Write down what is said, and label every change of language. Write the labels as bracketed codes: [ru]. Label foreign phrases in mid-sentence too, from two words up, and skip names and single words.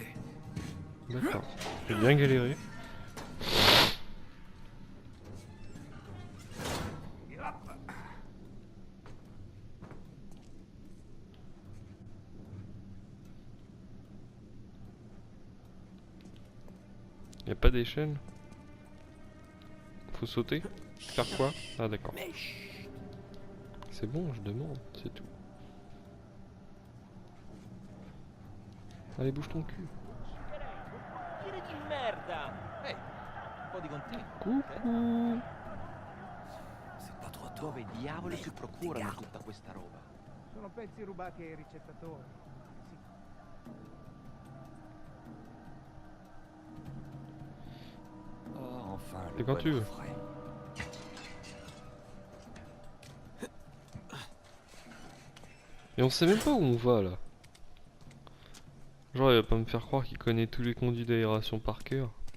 [fr] D'accord. J'ai bien galéré. Y a pas d'échelle? Faut sauter? Faire quoi? Ah d'accord. C'est bon, je demande, c'est tout. Allez, bouge ton cul. [it] Tiri di merda! Ehi, un po' di continuo. [fr] Coucou. C'est pas trop tôt. [it] Dove diavolo si procurano tutta questa roba? Sono pezzi rubati ai ricettatori. [fr] Oh, enfin, Et le quand bon tu veux. frais. Et on sait même pas où on va là. Genre il va pas me faire croire qu'il connaît tous les conduits d'aération par cœur.